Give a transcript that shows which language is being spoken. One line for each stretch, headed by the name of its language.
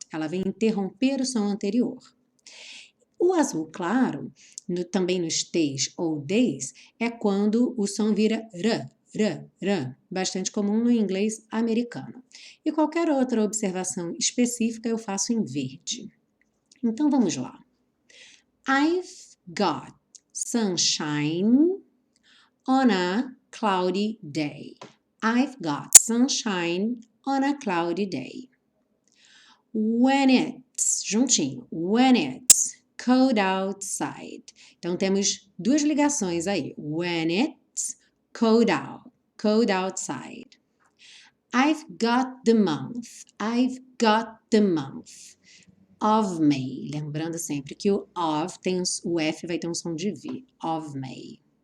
Portuguese: Ela vem interromper o som anterior. O azul claro, também nos T's ou D's, é quando o som vira r, bastante comum no inglês americano. E qualquer outra observação específica eu faço em verde. Então vamos lá.
English: I've got sunshine on a cloudy day. I've got sunshine on a cloudy day. When it's, juntinho, when it's cold outside.
Portuguese: Então, temos duas ligações aí.
English: When it's cold outside. I've got the month. I've got the month of May.
Portuguese: Lembrando sempre que o of tem o F vai ter um som de V.
English: Of May.